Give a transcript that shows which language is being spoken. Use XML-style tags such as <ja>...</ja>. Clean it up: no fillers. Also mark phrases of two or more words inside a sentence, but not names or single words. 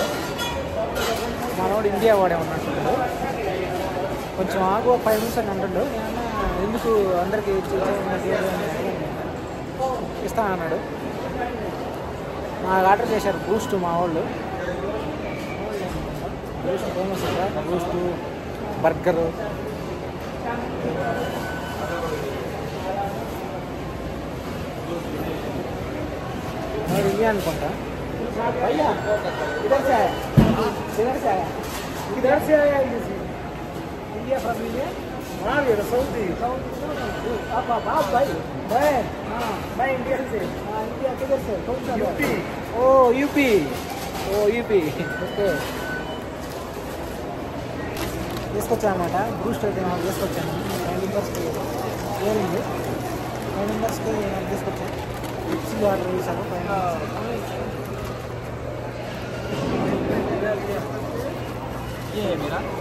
<te>మనోడు ఇండియా వాడే ఉన్నట్టు. కొంచెం ఆగు 5 minutes అని అంటుండు. నేను ఎందుకు అందరికీ ఇస్తా అన్నాడు. నాకు ఆర్డర్ చేశారు బూస్ట్ మా వాళ్ళు. బూస్ట్ ఫేమస్ కదా, బూస్ట్, బర్గరు.</te> <hi>मैं इंडिया अनुకుంటా. भैया इधर से आया, इधर से आया, इधर से आया. इंडिया फ्रॉम इंडिया. हाँ ये सऊदी. आप भाई. मैं इंडिया से. इंडिया किधर से? कौन सा? यूपी. ओ यूपी.</hi> <te>ఓకే తీసుకొచ్చానమాట. బూస్ట్ అయితే నాకు తీసుకొచ్చాను. 5 మెంబర్స్కి ఏమైంది, 5 మెంబర్స్కి నాకు తీసుకొచ్చాను.</te> <en>mixie order</en> <te>చేశాను. మీరా</te>